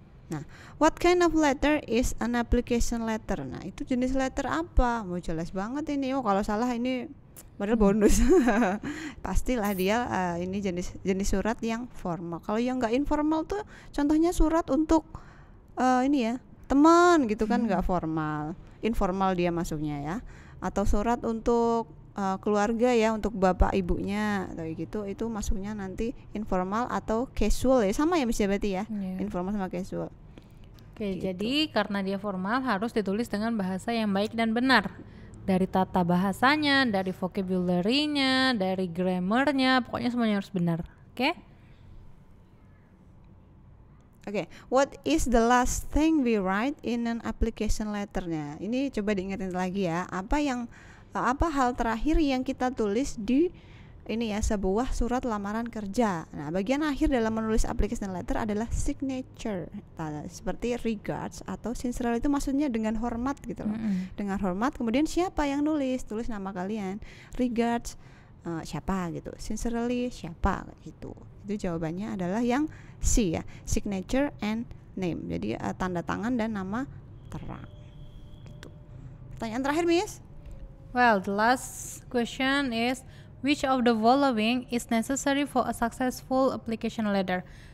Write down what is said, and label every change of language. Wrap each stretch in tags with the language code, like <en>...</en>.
<en>Nah, what kind of letter is an application letter?</en> <id>Nah, itu jenis letter apa? Mau jelas banget ini. Kalau salah ini padahal bonus. Pastilah dia ini jenis surat yang formal. Kalau yang enggak informal tuh contohnya surat untuk ini ya, teman gitu kan, enggak formal. Informal dia masuknya ya. Atau surat untuk keluarga ya, untuk bapak ibunya atau gitu, itu masuknya nanti informal atau casual ya, sama ya Miss, berarti ya, informal sama casual. Oke, gitu. Jadi karena dia formal harus ditulis dengan bahasa yang baik dan benar, dari tata bahasanya, dari vocabulary-nya, dari grammar-nya, pokoknya semuanya harus benar. Oke,</id> <en>what is the last thing we write in an application letter-nya?</en> <id>Ini coba diingetin lagi ya, apa hal terakhir yang kita tulis di ini ya, sebuah surat lamaran kerja. Nah, bagian akhir dalam menulis application letter adalah signature. Seperti regards atau sincerely, itu maksudnya dengan hormat gitu loh. Dengan hormat, kemudian siapa yang tulis nama kalian. Regards siapa gitu. Sincerely siapa gitu. Itu jawabannya adalah yang C ya, signature and name. Jadi tanda tangan dan nama terang. Gitu. Pertanyaan terakhir, Miss.</id> <en>Well, the last question is, which of the following is necessary for a successful application letter?</en>